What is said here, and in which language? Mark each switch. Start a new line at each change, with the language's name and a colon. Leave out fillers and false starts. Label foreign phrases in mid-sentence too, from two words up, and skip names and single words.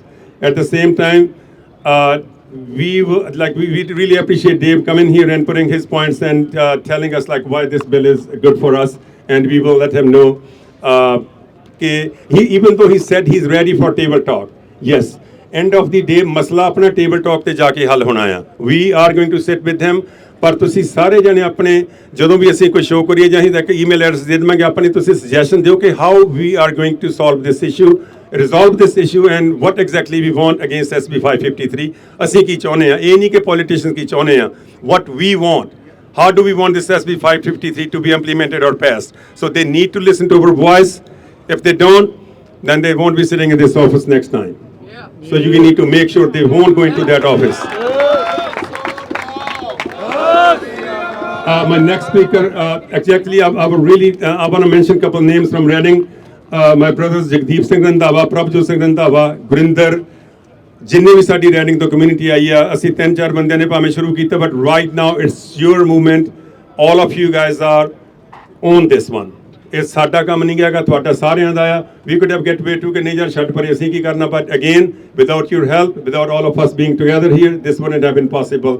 English: At the same time, we really appreciate Dave coming here and putting his points and telling us like why this bill is good for us, and we will let him know. Even though he said he's ready for table talk, yes, end of the day
Punjabi: ਮਸਲਾ ਆਪਣਾ
English: table talk
Punjabi: ਤੇ ਜਾ ਕੇ ਹੱਲ ਹੋਣਾ ਹੈ.
English: We are going to sit with him.
Punjabi: ਪਰ ਤੁਸੀਂ ਸਾਰੇ ਜਣੇ ਆਪਣੇ ਜਦੋਂ ਵੀ ਅਸੀਂ ਕੋਈ ਸ਼ੋਅ ਕਰੀਏ ਜਾਂ ਅਸੀਂ ਤੱਕ
English: email address
Punjabi: ਦੇ ਦੇਵਾਂਗੇ, ਆਪਣੇ ਤੁਸੀਂ ਸੁਜੈਸ਼ਨ ਦਿਓ ਕਿ
English: how we are going to solve this issue resolve this issue and what exactly we want against SB 553.
Punjabi: ਅਸੀਂ ਕੀ ਚਾਹੁੰਦੇ ਆ, ਇਹ ਨਹੀਂ ਕਿ politicians ਕੀ ਚਾਹੁੰਦੇ ਆ,
English: what we want. How do we want this SB 553 to be implemented or passed? So they need to listen to our voice. If they don't, then they won't be sitting in this office next time. So you need to make sure they won't go into that office. My next speaker, exactly, I want to mention a couple names from Reading. My brothers Jagdeep Singh Randhawa, Prabhjot Singh Randhawa, Gurinder,
Punjabi: ਜਿੰਨੇ ਵੀ ਸਾਡੀ ਰੈਡਿੰਗ ਤੋਂ ਕਮਿਊਨਿਟੀ ਆਈ ਆ, ਅਸੀਂ 3-4 ਬੰਦਿਆਂ ਨੇ ਭਾਵੇਂ ਸ਼ੁਰੂ ਕੀਤਾ,
English: but right now it's your movement, all of you guys are on this one.
Punjabi: ਇਹ ਸਾਡਾ ਕੰਮ ਨਹੀਂ ਹੈਗਾ, ਤੁਹਾਡਾ ਸਾਰਿਆਂ ਦਾ ਆ।
English: we could have get way to
Punjabi: ਕਿ ਨਹੀਂ ਯਾਰ ਛੱਡ ਪਰੇ ਅਸੀਂ ਕੀ ਕਰਨਾ,
English: but again without your help, without all of us being together here, this wouldn't have been possible.